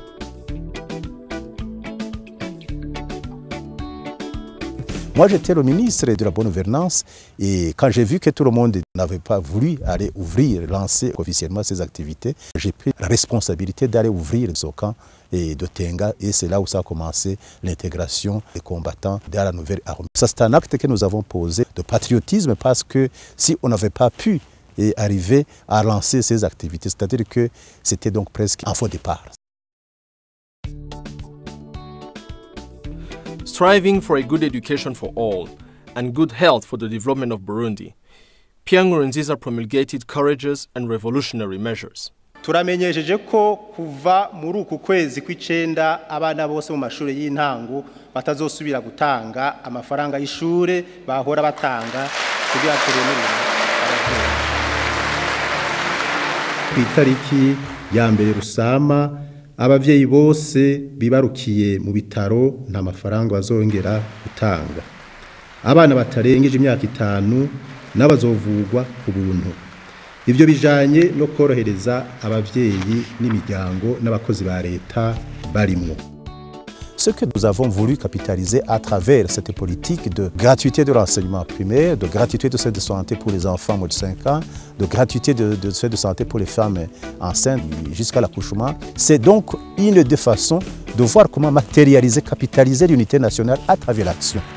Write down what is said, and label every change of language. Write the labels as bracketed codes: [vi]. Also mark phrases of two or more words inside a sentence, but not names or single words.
[fr] Moi, j'étais le ministre de la bonne gouvernance et quand j'ai vu que tout le monde n'avait pas voulu aller ouvrir, lancer officiellement ces activités, j'ai pris la responsabilité d'aller ouvrir ce camp de Tenga et c'est là où ça a commencé l'intégration des combattants dans la nouvelle armée. Ça, c'est un acte que nous avons posé de patriotisme parce que si on n'avait pas pu arriver à lancer ces activités, c'est-à-dire que c'était donc presque un faux départ. [en] Striving for a good education for all and good health for the development of Burundi, Pierre Nkurunziza promulgated courageous and revolutionary measures. [rn] Turamenyesheje ko kuva muri uku kwezi kw'icenda abana bose mu mashuri y'intango batazosubira gutanga amafaranga y'ishure bahora batanga kugira turemerere abavyeyi. Itariki ya mbere Rusama abavyeyi bose bibarukiye mu bitaro nta mafaranga bazongera gutanga. Abana batarengeje imyaka 5 n'abazovugwa ku buntu. Ivyo bijanye no korohereza abavyeyi n'imiryango n'abakozi ba leta barimwo. [fr] Ce que nous avons voulu capitaliser à travers cette politique de gratuité de l'enseignement primaire, de gratuité de soins de santé pour les enfants moins de 5 ans, de gratuité de soins de santé pour les femmes enceintes jusqu'à l'accouchement, c'est donc une des façons de voir comment matérialiser, capitaliser l'unité nationale à travers l'action.